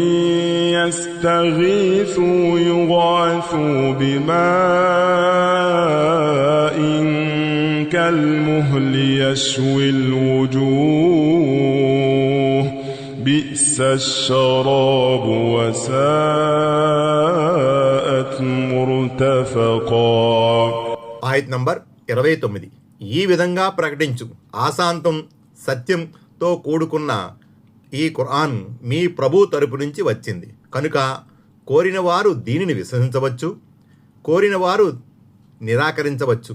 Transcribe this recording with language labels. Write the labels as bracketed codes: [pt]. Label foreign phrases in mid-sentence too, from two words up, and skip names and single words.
[ar] يستغيثوا يغاثوا بماء كالمهل يشوي الوجوه بئس الشراب وساءت مرتفقا. [te] ఆయత్ నంబర్ 29. ఈ విధంగా ప్రకటించు, ఆశాంతం సత్యంతో కూడుకున్న ఈ ఖురాన్ మీ ప్రభు తరపు నుంచి వచ్చింది కనుక కోరిన వారు దీనిని విశ్వసించవచ్చు, కోరిన వారు నిరాకరించవచ్చు.